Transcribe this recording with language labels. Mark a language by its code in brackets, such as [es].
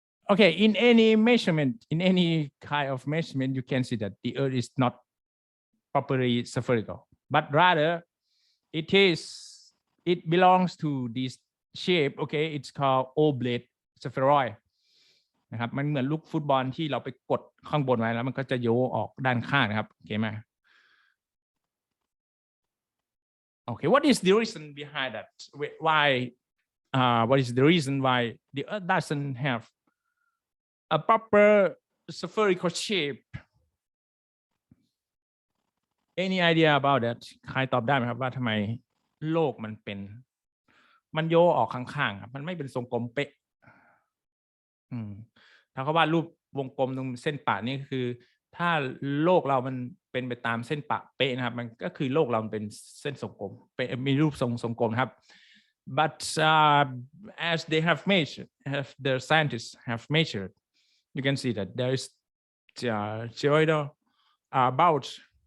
[en] Okay, in any measurement, in any kind of measurement, you can see that the Earth is not properly spherical, but rather it belongs to this shape. Okay, it's called oblate spheroid [th] นะครับมันเหมือนลูกฟุตบอลที่เราไปกดข้างบนไว้แล้วมันก็จะโยออกด้านข้างนะครับโอเคไหม [en] Okay, what is the reason behind that? Why what is the reason why the Earth doesn't have a proper spherical shape? Any idea about that? [th] ใครตอบได้ไหมครับว่าทำไมโลกมันโยออกข้างๆครับมันไม่เป็นทรงกลมเป๊ะถ้าเขาวาดรูปวงกลมตรงเส้นปะนี่คือถ้าโลกเรามันเป็นไปตามเส้นปะเป๊ะนะครับมันก็คือโลกเราเป็นเส้นทรงกลมมีรูปทรงกลมครับ [en] but as they have measured, the scientists have measured, you can see that there is geoidal bout.